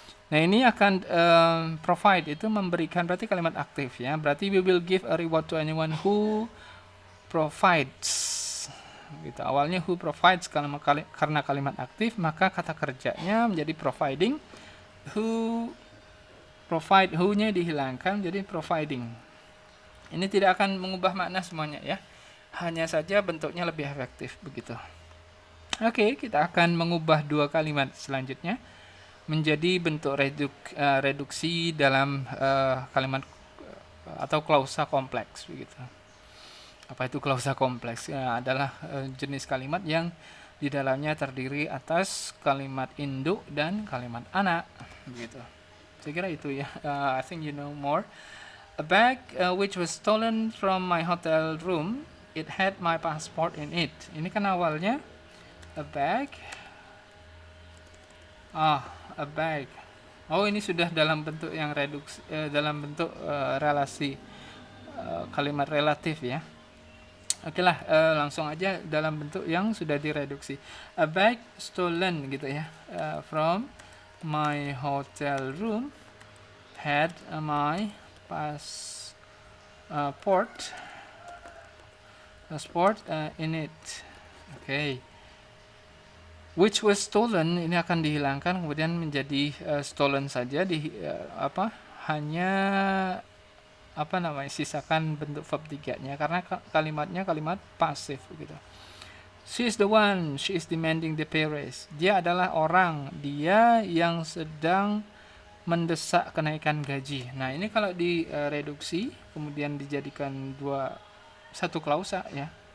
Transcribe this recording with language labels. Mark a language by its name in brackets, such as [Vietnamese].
[Indonesian] Nah, ini akan provide itu memberikan, berarti kalimat aktif ya. [English] Berarti we will give a reward to anyone who provides. [Indonesian] Gitu. Awalnya who provides karena kalimat aktif, maka kata kerjanya menjadi providing. Who provide, who-nya dihilangkan jadi providing. Ini tidak akan mengubah makna semuanya ya. Hanya saja bentuknya lebih efektif begitu. Oke, kita akan mengubah dua kalimat selanjutnya menjadi bentuk reduksi dalam kalimat atau klausa kompleks begitu. Apa itu klausa kompleks? Adalah jenis kalimat yang di dalamnya terdiri atas kalimat induk dan kalimat anak begitu. Saya kira itu ya. [English] I think you know more. A bag which was stolen from my hotel room. It had my passport in it. [Indonesian] Ini kan awalnya [English] a bag. [Indonesian] A bag. Oh, ini sudah dalam bentuk yang reduksi, dalam bentuk relasi kalimat relatif ya. Oke lah, langsung aja dalam bentuk yang sudah direduksi. [English] A bag stolen [Indonesian] gitu ya, [English] from my hotel room had my passport in it. Okay. [Indonesian] Which was stolen ini akan dihilangkan kemudian menjadi stolen saja hanya sisakan bentuk verb 3-nya karena kalimatnya kalimat pasif begitu. [English] She is the one, she is demanding the pay raise. [Indonesian] Dia adalah orang, dia yang sedang mendesak kenaikan gaji. Nah, ini kalau direduksi kemudian dijadikan satu klausa ya.